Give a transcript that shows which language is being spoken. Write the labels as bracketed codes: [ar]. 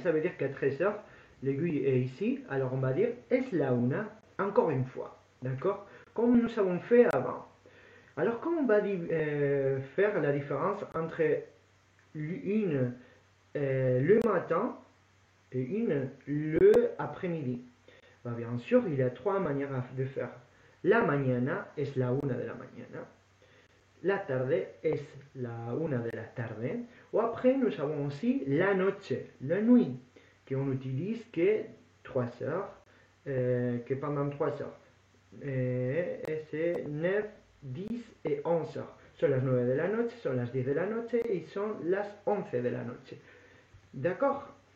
[fr] Ça veut dire qu'à 13 heures, l'aiguille est ici, alors on va dire [es] es la una, [fr] encore une fois, d'accord? Comme nous avons fait avant. Alors, comment on va faire la différence entre une le matin et une le après-midi? Bien sûr, il y a trois manières de faire. [es] La mañana es la una de la mañana. La tarde es la una de la tarde. [fr] Ou après, nous avons aussi [es] la noche, [fr] la nuit, qu'on utilise que 3 heures, que pendant 3 heures. Et c'est 9, 10 et 11 heures. [es] Son las 9 de la noche, son las 10 de la noche [fr] et [es] son las 11 de la noche. [fr] D'accord?